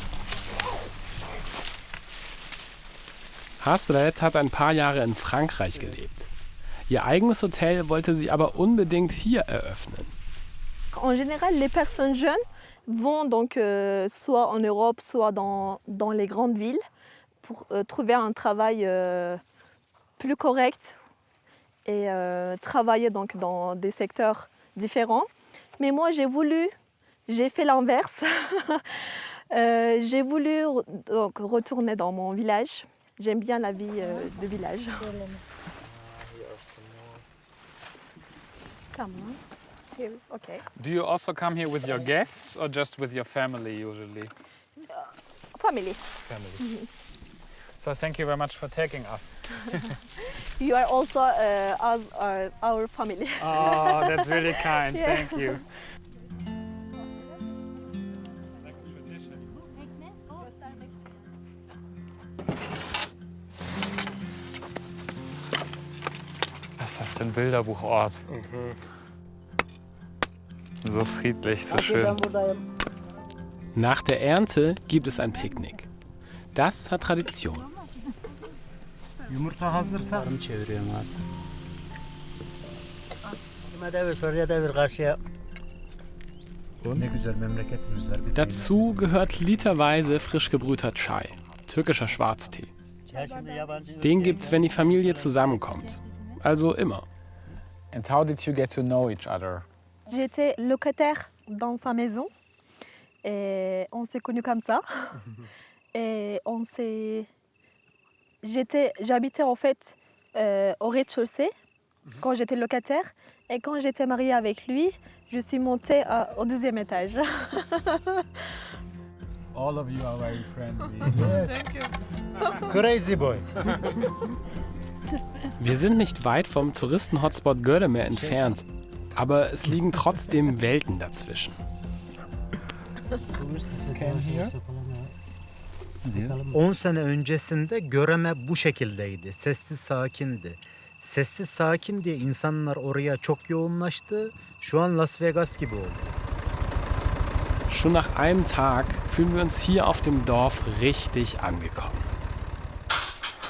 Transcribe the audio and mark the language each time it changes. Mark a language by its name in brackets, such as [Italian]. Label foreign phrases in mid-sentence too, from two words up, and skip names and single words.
[German] Hazret hat ein paar Jahre in Frankreich gelebt. Ihr eigenes Hotel wollte sie aber unbedingt hier eröffnen. [French] En général, les personnes jeunes vont donc soit en Europe, soit dans les grandes villes pour trouver un travail plus correct et travailler donc dans des secteurs différents. Mais moi, j'ai fait l'inverse. J'ai voulu donc retourner dans mon village. J'aime bien la vie de village. [Turkish] Tamam. [English] Okay. Do you also come here with your guests or just with your family usually? Family. Family. So thank you very much for taking us. You are also our family. Oh, that's really kind. Yeah. Thank you. [German] Was ist das für ein Bilderbuchort? So friedlich, so schön. Nach der Ernte gibt es ein Picknick. Das hat Tradition. [Turkish] Yumurta hazırsa çeviriyorum abi. Devir şuraya devir karşıya. Ne güzel memleketimiz var. [German] Dazu gehört literweise frisch gebrühter Chai, türkischer Schwarztee. Den gibt's, wenn die Familie zusammenkommt. Also immer. [English] And how did you get to know each other? [French] J'étais locataire dans sa maison et on s'est connus comme ça. Et j'habitais en fait au rez-de-chaussée quand j'étais locataire. Et quand j'étais mariée avec lui, je suis montée au deuxième étage. [English] All of you are very friendly. Yes. Thank you. Crazy boy. [German] Wir sind nicht weit vom Touristen-Hotspot Göreme entfernt, aber es liegen trotzdem Welten dazwischen. [Turkish] 10 sene öncesinde Göreme bu şekildeydi. Sessiz sakindi. Sessiz sakin diye insanlar oraya çok yoğunlaştı. Şu an Las Vegas gibi oldu. [German] Schon nach einem Tag fühlen wir uns hier auf dem Dorf richtig angekommen.